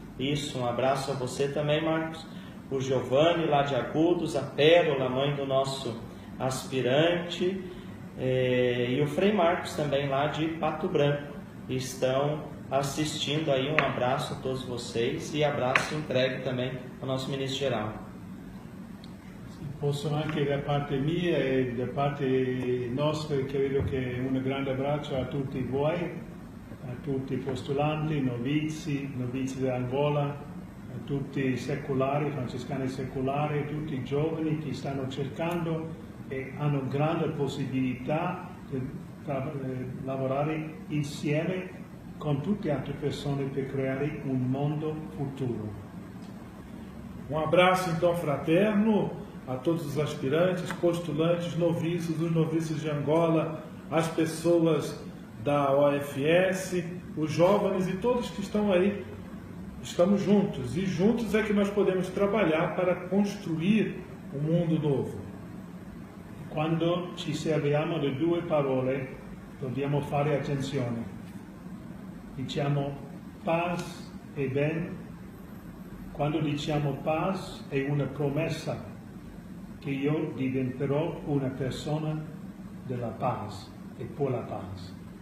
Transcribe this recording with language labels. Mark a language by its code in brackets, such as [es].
[pt] Isso, um abraço a você também, Marcos. O Giovanni, lá de Agudos, a Pérola, mãe do nosso aspirante, e o Frei Marcos também, lá de Pato Branco, estão assistindo aí. Um abraço a todos vocês e abraço entregue também ao nosso ministro geral. [it] Posso anche da parte mia e da parte nostra, credo che un grande abbraccio a tutti voi, a tutti i postulanti, novizi dell'Angola, a tutti i secolari, francescani secolari, a tutti i giovani che stanno cercando e hanno grande possibilità di lavorare insieme con tutte altre persone per creare un mondo futuro. [pt] Um abraço então fraterno a todos os aspirantes, postulantes, noviços, os noviços de Angola, as pessoas da OFS, os jovens e todos que estão aí. Estamos juntos, e juntos é que nós podemos trabalhar para construir um mundo novo. [it] Quando ci serviamo di due parole, dobbiamo fare attenzione. Diciamo [pt] paz [it] e bene. Quando diciamo paz è una promessa che io diventerò una persona della paz e per la paz.